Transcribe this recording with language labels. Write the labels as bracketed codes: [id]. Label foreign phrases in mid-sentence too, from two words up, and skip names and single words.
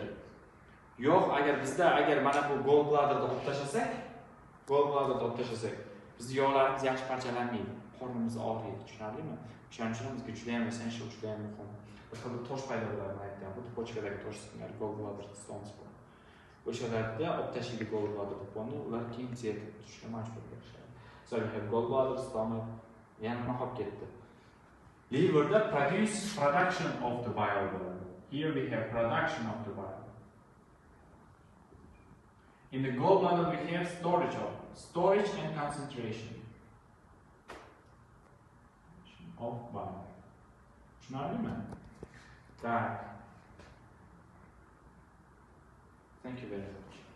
[uz] Yog' agar mana bu gallbladderda olib tashlasak, bizning yog'larimiz yaxshi parchalanmaydi. Qornimiz og'riydi, tushunarlimi? Shuning uchun bizga juda ham essential, juda ham muhim. Bir xil tosh paydo bo'ladi, aytgan. Bu pochkadagi tosh singari [en] gallbladder stones [uz] bor. O'shalarda olib tashlaydi gallbladder to'ponni, ular keyin tezak tushishga majbur bo'lishadi. [en] So we have gallbladder, stomach, [uz] yana nima qolib ketdi? [en] Liverda production of the bile. Here we have production of the bile. In the gallbladder we have storage and concentration of bile. Tushunarlimi? Tak. Thank you very much.